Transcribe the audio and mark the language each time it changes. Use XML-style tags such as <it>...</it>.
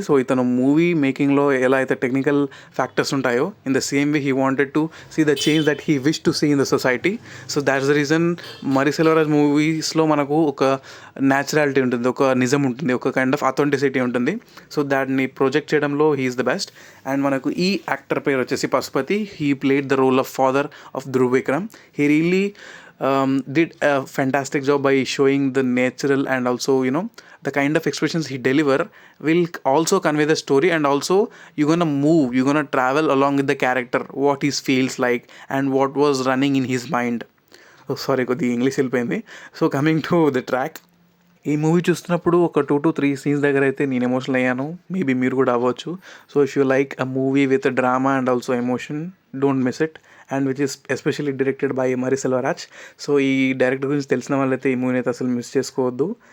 <en>so</en> <te>ఇతను movie మేకింగ్లో ఎలా అయితే టెక్నికల్ ఫ్యాక్టర్స్ ఉంటాయో,</te> <en>In the same way he wanted to see the change that he wish to see in the society. So that's the reason</en> <te>మరి సెల్వరాజ్ మూవీస్లో మనకు ఒక naturality ఉంటుంది, ఒక నిజం ఉంటుంది, ఒక</te> <en>kind of authenticity</en> <te>ఉంటుంది. సో దాన్ని ప్రొజెక్ట్ చేయడంలో</te> <en>He is the best.</en> <te>And మనకు ఈ యాక్టర్ పేరు వచ్చేసి Pashupati.</te> <en>He played the role of father of Dhruv Vikram. He really did a fantastic job by showing the natural and also the kind of expressions he deliver will also convey the story, and also you're gonna travel along with the character, what he feels like and what was running in his mind. Oh sorry,</en> <te>కొద్ది English వెళ్ళిపోయింది.</te> <en>so coming to the track,</en> <te>ఈ movie చూస్తున్నప్పుడు ఒక 2 to 3 scenes దగ్గర అయితే నేను emotional అయ్యాను. Maybe మీరు కూడా అవ్వచ్చు.</te> <en>So if you like a movie with drama and also emotion, don't miss it. And which is especially directed by</en> <te>మరి సెల్వరాజ్. సో ఈ డైరెక్టర్ గురించి తెలిసిన వాళ్ళైతే ఈ మూవీని అయితే అసలు మిస్ చేసుకోవద్దు.</te>